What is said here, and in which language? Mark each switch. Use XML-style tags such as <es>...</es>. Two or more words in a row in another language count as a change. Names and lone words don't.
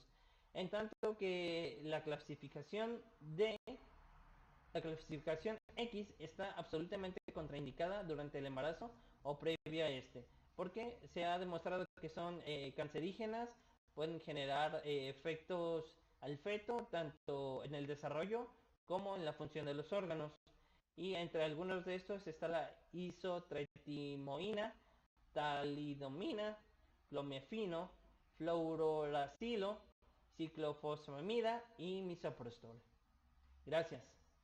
<es>En tanto que la clasificación X está absolutamente contraindicada durante el embarazo o previa a este, porque se ha demostrado que son cancerígenas, pueden generar efectos al feto, tanto en el desarrollo como en la función de los órganos. Y entre algunos de estos está la isotretinoína, talidomina, clomefeno, fluoracilo, ciclofosfamida y misoprostol. Gracias.</es>